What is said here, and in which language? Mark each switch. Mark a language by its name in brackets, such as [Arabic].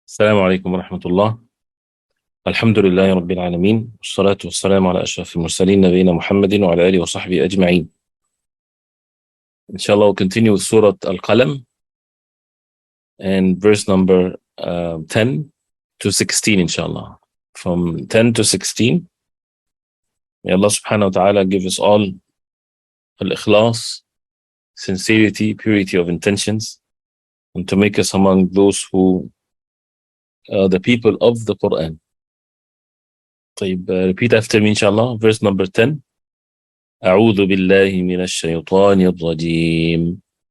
[Arabic] السلام عليكم ورحمة الله. الحمد لله رب العالمين، والصلاة والسلام على أشرف المرسلين نبينا محمد وعلى آله وصحبه أجمعين. [English] Inshallah, we'll continue with Surah Al-Qalam and verse number 10 to 16, inshallah. From 10 to 16, may Allah subhanahu wa ta'ala give us all al-ikhlas, sincerity, purity of intentions, and to make us among those who are the people of the Quran. طيب, repeat after me, inshallah. Verse number 10. [Arabic] أعوذ بالله من الشيطان الرجيم.